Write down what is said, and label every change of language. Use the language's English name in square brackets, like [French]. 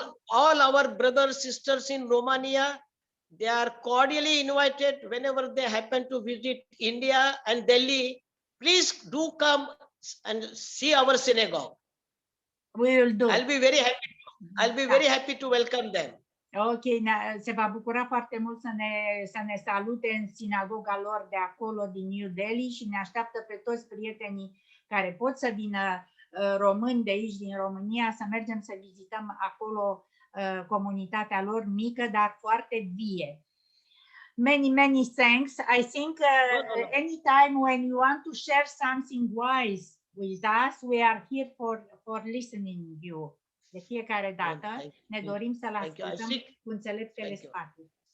[English] All our brothers, sisters in Romania, they are cordially invited whenever they happen to visit India and Delhi. Please do come and see our synagogue. We will do. I'll be very happy. I'll be very happy to welcome them. [Romanian] Ok, se va bucura foarte mult să ne salute în sinagoga lor de acolo, din New Delhi, și ne așteaptă pe toți prietenii care pot să vină, români de aici, din România, să mergem să vizităm acolo comunitatea lor mică, dar foarte vie. [English] Many thanks. I think anytime when you want to share something wise with us, we are here for listening you. [Romanian] De fiecare dată ne dorim să-l ascultăm cu înțeleptele spate.